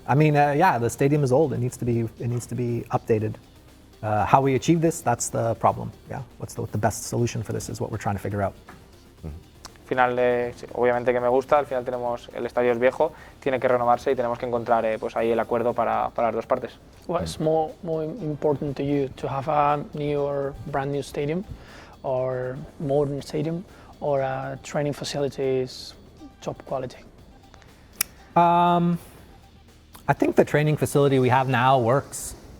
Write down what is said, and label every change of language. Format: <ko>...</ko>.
<en>I mean, yeah, the stadium is old. It needs to be updated. How we achieve this, that's the problem. Yeah, what's the best solution for this is what we're trying to figure out.</en> <es>Al final, obviamente que me gusta, al final el estadio es viejo, tiene que renovarse y tenemos que encontrar pues ahí el acuerdo para las dos partes.</es> <en>What's more important to you, to have a brand new stadium, or modern stadium, or training facilities top quality? I think the training facility we have now works.</en>